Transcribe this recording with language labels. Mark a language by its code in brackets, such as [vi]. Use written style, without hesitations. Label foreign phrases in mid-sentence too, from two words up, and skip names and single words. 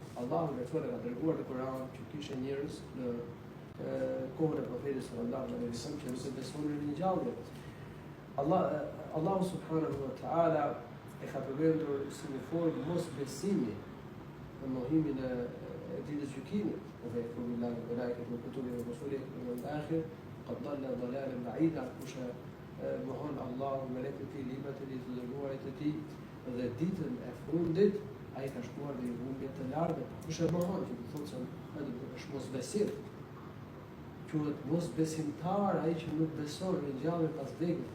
[sq] Allahu vetë ka dërguar në Kur'an që kishte njerëz në kohën e profetit [ar] صلى الله عليه وسلم [sq] që nuk e besojnë në ringjalljen. Allahu [ar] سبحانه وتعالى [sq] e ka përmendur si një formë mosbesimi në mohimin e ditës së gjykimit. [ar] كل الله ملائكة وكتب ورسل والآخر قد ضل ضلالا بعيدا, [sq] kush mohon Allahu me lekët e librat e të dërguarit të tij dhe ditën e fundit ai ka shkuar në humbje të lartë. Kush e mohon, që do thotë se është mosbesim. Quhet mosbesimtar ai që nuk beson në ringjalljen pas vdekjes.